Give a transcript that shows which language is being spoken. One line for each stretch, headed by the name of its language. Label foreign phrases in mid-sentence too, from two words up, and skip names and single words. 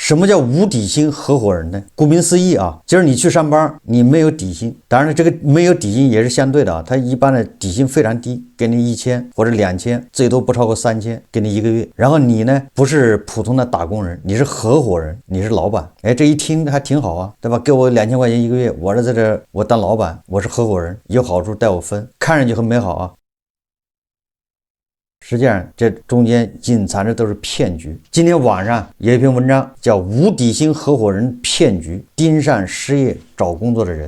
Chinese: 什麼叫无底薪合夥人呢？顧名思義就是你去上班你沒有底薪，當然這個沒有底薪也是相對的他一般的底薪非常低，給你1000或者2000，最多不超過3000，給你1個月。然後你呢不是普通的打工人，你是合夥人，你是老板。這一聽還挺好對吧？給我2000塊錢1個月，我在這我當老板，我是合夥人，有好處帶我分，看上去很美好實際上這中間隱藏着都是騙局。今天網上有一篇文章叫無底薪合夥人騙局，盯上失業找工作的人。